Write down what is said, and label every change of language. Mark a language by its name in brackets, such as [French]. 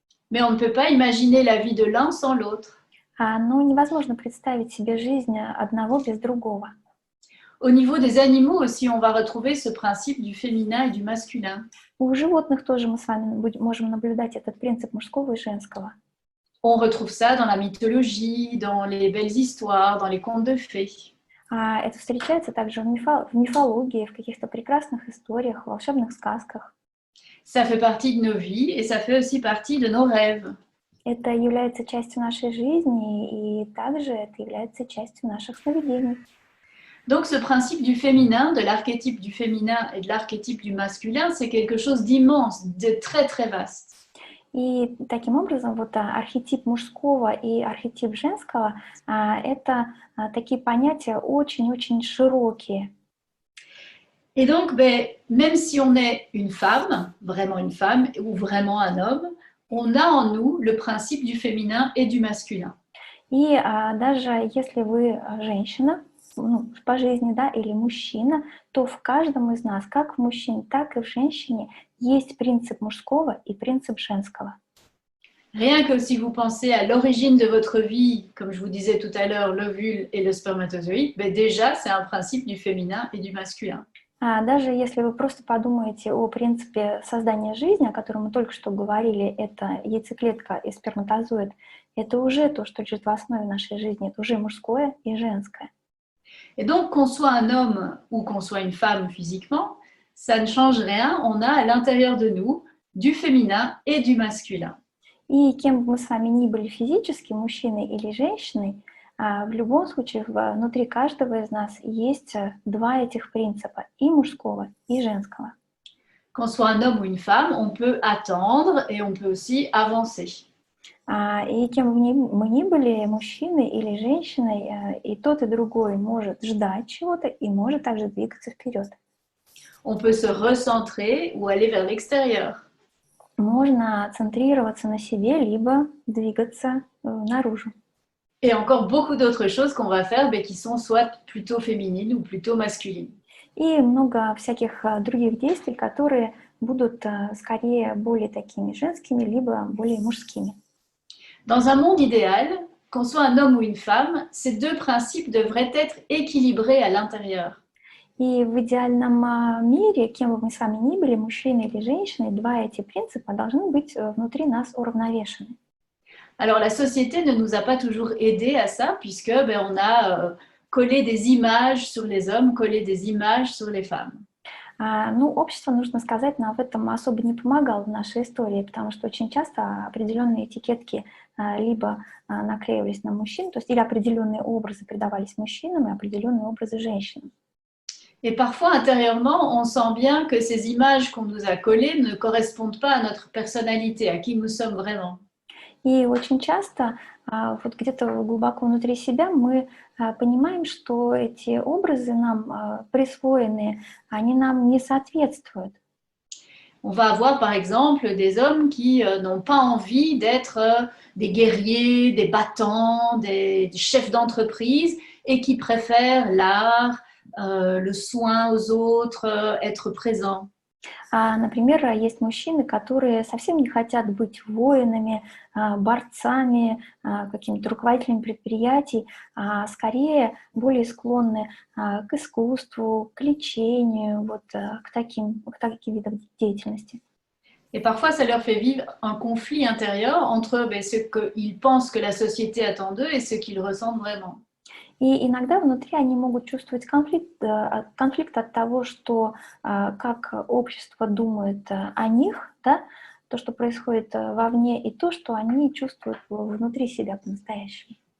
[French] Mais on ne peut pas imaginer la vie de l'un sans l'autre. [Russian] Но невозможно представить себе жизнь одного без другого. [French] Au niveau des animaux aussi, on va retrouver ce principe du féminin et du masculin. [Russian] У животных тоже мы с вами можем наблюдать этот принцип мужского и женского. [French] On retrouve ça dans la mythologie, dans les belles histoires, dans les contes de fées. [Russian] Это встречается также в мифологии, в каких-то прекрасных историях, в волшебных сказках. [French] Ça fait partie de nos vies et ça fait aussi partie de nos rêves. [Russian] Это является частью нашей жизни, и также это является частью наших сновидений. [French] Donc ce principe du féminin, de l'archétype du féminin et de l'archétype du masculin, c'est quelque chose d'immense, de très très vaste. [Russian] И таким образом вот архетип мужского и архетип женского это такие понятия очень-очень широкие. [French] Et donc, même si on est une femme ou vraiment un homme, on a en nous le principe du féminin et du masculin. [Russian] И даже если вы женщина, по жизни, да, или мужчина, то в каждом из нас, как в мужчине, так и в женщине, есть принцип мужского и принцип женского. [French] Rien que si vous pensez à l'origine de votre vie, comme je vous disais tout à l'heure, l'ovule et le spermatozoïde, déjà c'est un principe du féminin et du masculin. [Russian] Даже если вы просто подумаете о принципе создания жизни, о котором мы только что говорили, это яйцеклетка и сперматозоид, это уже то, что лежит в основе нашей жизни, это уже мужское и женское. [French] Et donc, qu'on soit un homme ou qu'on soit une femme physiquement, ça ne change rien. On a à l'intérieur de nous du féminin et du masculin. [Russian] И кем бы мы с вами ни были физически, мужчиной или женщиной, в любом случае внутри каждого из нас есть два этих принципа, и мужского, и женского. [French] Qu'on soit un homme ou une femme, on peut attendre et on peut aussi avancer. [Russian] И кем бы мы ни были, мужчиной или женщиной, и тот, и другой может ждать чего-то и может также двигаться вперед. [French] On peut se recentrer ou aller vers l'extérieur. [Russian] Можно центрироваться на себе, либо двигаться наружу. [French] Et encore beaucoup d'autres choses qu'on va faire, qui sont soit plutôt féminines ou plutôt masculines. [Russian] И много всяких других действий, которые будут скорее более такими женскими, либо более мужскими. [French] Dans un monde idéal, qu'on soit un homme ou une femme, ces deux principes devraient être équilibrés à l'intérieur. [Russian] И в идеальном мире, кем бы мы с вами ни были, мужчиной или женщиной, два эти принципа должны быть внутри нас уравновешены. [French] Alors la société ne nous a pas toujours aidés à ça, puisque on a collé des images sur les hommes, collé des images sur les femmes. [Russian] Общество, нужно сказать, нам в этом особо не помогало в нашей истории, потому что очень часто определенные этикетки либо наклеивались на мужчин, то есть или определенные образы придавались мужчинам, и определенные образы женщинам. [French] Et parfois, intérieurement, on sent bien que ces images qu'on nous a collées ne correspondent pas à notre personnalité, à qui nous sommes vraiment. [Russian] И очень часто вот где-то глубоко внутри себя мы понимаем, что эти образы нам присвоенные, они нам не соответствуют. [French] On va avoir par exemple des hommes qui n'ont pas envie d'être des guerriers, des battants, des chefs d'entreprise et qui préfèrent l'art, le soin aux autres, être présents. [Russian] Например, есть мужчины, которые совсем не хотят быть воинами, борцами, какими-то руководителями предприятий, а скорее более склонны к искусству, к лечению, вот, к таким видам деятельности. [French] Et parfois, ça leur fait vivre un conflit intérieur entre ben, ce qu'ils pensent que la société attend d'eux et ce qu'ils ressentent vraiment. [Russian] И иногда внутри они могут чувствовать конфликт от того, что как общество думает о них, да, то, что происходит вовне, и то, что они чувствуют внутри себя по-настоящему.